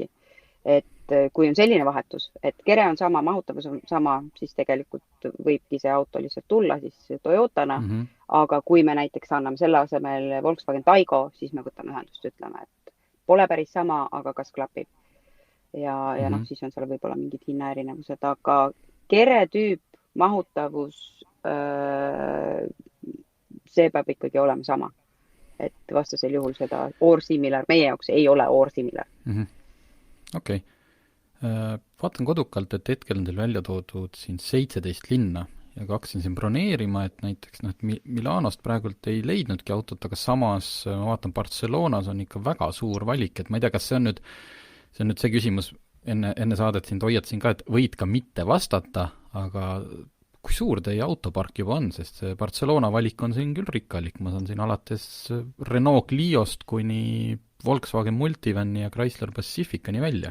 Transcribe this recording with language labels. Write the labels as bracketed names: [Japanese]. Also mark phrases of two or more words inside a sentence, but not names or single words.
[Estonian] Et kui on selline vahetus, et kere on sama, mahutavus on sama, siis tegelikult võibki see auto lihtsalt tulla siis Toyotana, aga kui me näiteks anname selle asemel Volkswagen Taigo, siis me võtame ühendust, ütleme, et pole päris sama, aga kas klapib. Ja siis on seal võib-olla mingid hinnaerinevused, aga kere tüüp, mahutavus, see peab ikkagi olema sama. Et vastasel juhul seda [English] or similar [Estonian] meie jaoks ei ole [English] or similar. [Estonian] Okei. Vaatan kodukalt, et hetkel on teil välja toodud siin 17 linna ja hakkasin siin broneerima, et näiteks Milanost praegult ei leidnudki autot, aga samas ma vaatan Barcelonas on ikka väga suur valik, et ma ei tea, kas see on nüüd see küsimus, enne saadet sind hoiatasin ka, et võid ka mitte vastata, aga kui suur teie autopark juba on, sest see Barcelona valik on siin küll rikkalik, ma saan siin alates Renault Cliost kuni Volkswagen Multivani ja Chrysler Pacificani välja.